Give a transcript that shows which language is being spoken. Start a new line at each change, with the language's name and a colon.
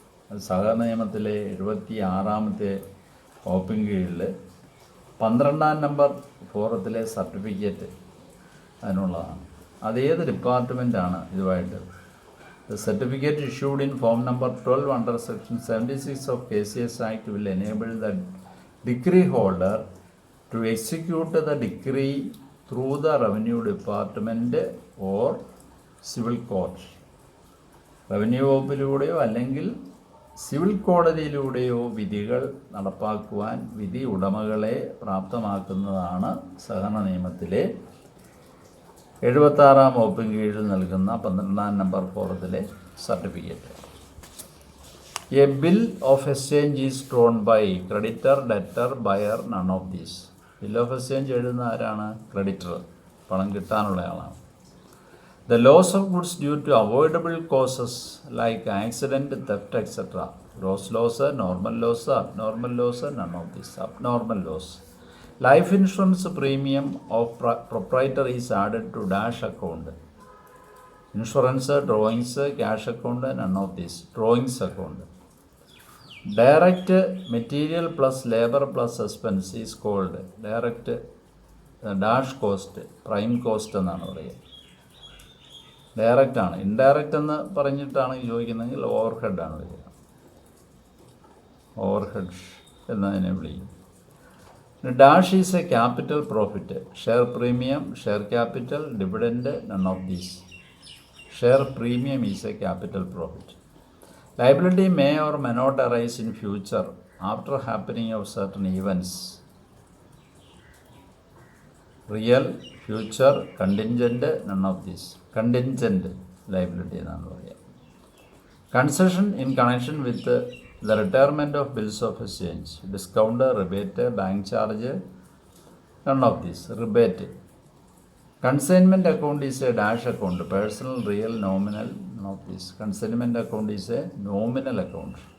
Malayalam: അത് സഹകരണ നിയമത്തിലെ 76ാമത്തെ വകുപ്പിൻ കീഴിൽ 12ാം നമ്പർ ഫോറത്തിലെ സർട്ടിഫിക്കറ്റ് അതിനുള്ളതാണ്. അതേത് ഡിപ്പാർട്ട്മെൻറ്റാണ് ഇതുമായിട്ട്?
English: The certificate issued in form number 12 under section 76 of KCS Act will enable the decree holder to execute the decree through the revenue department or civil court.
Malayalam: Revenue വകുപ്പിലൂടെയോ അല്ലെങ്കിൽ civil കോടതിയിലൂടെയോ വിധികൾ നടപ്പാക്കുവാൻ വിധി ഉടമകളെ പ്രാപ്തമാക്കുന്നതാണ് സഹകരണ നിയമത്തിലെ 76ാം വകുപ്പിൻ കീഴിൽ നൽകുന്ന 12ാം number ഫോറത്തിലെ certificate.
English: A bill of exchange is drawn by creditor, debtor, buyer, none of these.
Malayalam: Bill of exchange എഴുതുന്ന ആരാണ്? Creditor, പണം കിട്ടാനുള്ള ആളാണ്.
English: The loss of goods due to avoidable causes like accident, theft, etc. Gross loss, normal loss, abnormal loss, none of this. Abnormal loss. Life insurance premium of proprietor is added to dash account. Insurance, drawings, cash account, none of this. Drawings account. Direct material plus labor plus expense is called direct dash cost, prime cost
Malayalam: എന്നാണ് പറയുക. Direct ആണ്. Indirect എന്ന് പറഞ്ഞിട്ടാണ് ചോദിക്കുന്നതെങ്കിൽ over ഹെഡാണ് വരിക. Over head എന്നതിനെ വിളിക്കും.
English: Dash is a capital profit, share premium, share capital, dividend, none of these. Share premium is a capital profit. Liability may or may not arise in future after happening of certain events. Real, future, contingent, none of this.
Malayalam: Contingent liability എന്നാണ് പറയുക.
English: Concession in connection with the retirement of bills of exchange. Discount, rebate, bank charge, none of this. Rebate. Consignment account is a dash account, personal, real, nominal, none of this. Consignment account is a nominal account.